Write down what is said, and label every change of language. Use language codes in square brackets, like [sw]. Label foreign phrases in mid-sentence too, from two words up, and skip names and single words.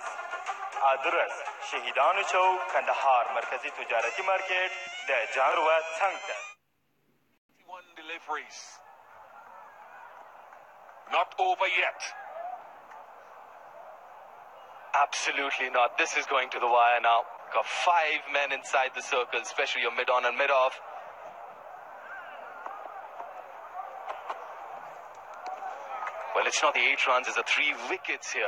[ps] ادرس شهیدانو چوک کندهار مرکزی تجارتي مارکیټ د جانروه څنګ ته. [en] 21 deliveries. Not over yet. Absolutely not. This is going to the wire now. Got 5 men inside the circle, especially your mid-on and mid-off. Well, it's not the 8 runs, it's the 3 wickets here.